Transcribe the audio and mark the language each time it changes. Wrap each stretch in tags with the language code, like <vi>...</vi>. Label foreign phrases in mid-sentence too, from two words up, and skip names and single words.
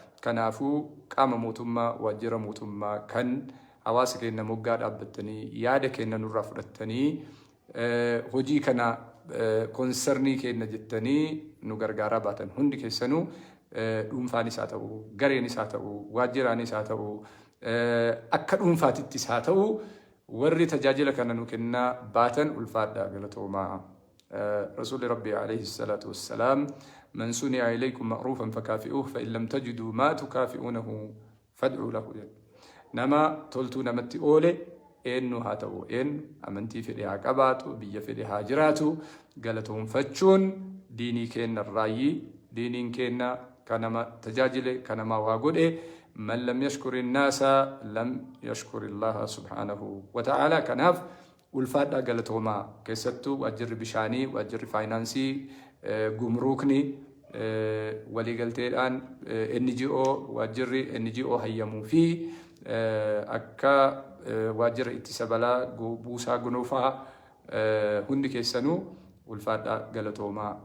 <om>Kanaafuu qaama mootummaa, waajjira mootummaa kan hawaasa keenya moggaa dhaabbattanii, yaada keenya nurraa fudhattanii, eh, hojii kana, eh, konsernii keenya jettanii nu gargaaraa baatan hundi keessanuu, eh, dhuunfaanis haa ta'u, gareenis haa ta'u, waajjiraanis haa ta'u, eh, akka dhuunfaatittis haa ta'u, warri tajaajila kana nu kennaa baatan ulfaadhaa, galatoomaa. Eh, Rasuulli Rabbii</om> <ar>عليه الصلاة والسلام, "من صنع إليكم معروفا فكافئوه، فإن لم تجدوا ما تكافئونه فادعوا له."</ar> <om>Nama toltuu namatti oole eenyu haa ta'u, eenyu amantii fedhe haa qabaatu, biyya fedhe haa jiraatu, galatoonfachuun diinii keenna irraayyii, diiniin keenna ka nama tajaajile, ka nama waa godhe,</om> <ar>"من لم يشكر الناس لم يشكر الله سبحانه وتعالى."</ar> <om>Kanaaf ulfaadhaa galatoomaa. Keessattuu waajjirri bishaanii, waajjirri faayinaansii, eh, gumruukni, eh, waliigalteedhaan, eh, N G O, waajjirri N G O hayyamuu fi, eh, akka, eh, waajjira ittisa balaa gu-, buusaa gonofaa, eh, hundi keessanuu ulfaadhaa galatoomaa.</om>